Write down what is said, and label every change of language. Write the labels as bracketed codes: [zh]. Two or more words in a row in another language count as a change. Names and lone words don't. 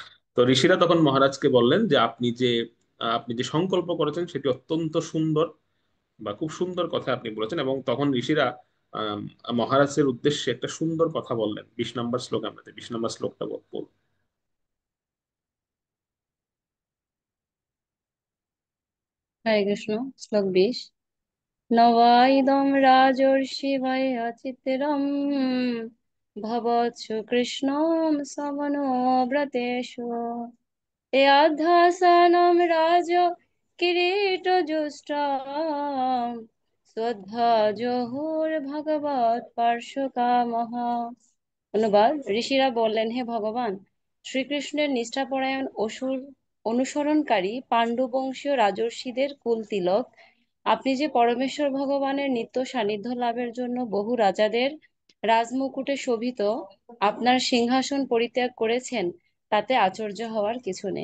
[bn] তো ঋষিরা তখন মহারাজকে বললেন যে আপনি যে আপনি যে সংকল্প করেছেন সেটি অত্যন্ত সুন্দর বা খুব সুন্দর কথা আপনি বলেছেন। এবং তখন ঋষিরা আহ মহারাজের উদ্দেশ্যে একটা সুন্দর কথা বললেন। 20 নম্বর শ্লোক, আমরা 20 নম্বর শ্লোকটা বলবো। হরে কৃষ্ণ। শ্লোক 20। [sa] न वा इदं राजर्षिभयचित्रं भवत्सु कृष्णं समनुव्रतेषु याध्यासानं राज किरीटजुष्टां श्रद्धाजहुर्भगवत् पार्श्वकामः। [bn] অনুবাদ: ঋষিরা বললেন, হে ভগবান, শ্রীকৃষ্ণের নিষ্ঠাপরায়ণ অসুর অনুসরণকারী পাণ্ডু বংশীয় রাজর্ষিদের কুল তিলক, আপনি যে পরমেশ্বর ভগবানের নিত্য সান্নিধ্য লাভের জন্য বহু রাজাদের রাজমুকুটে শোভিত আপনার সিংহাসন পরিত্যাগ করেছেন, তাতে আশ্চর্য হওয়ার কিছু নেই।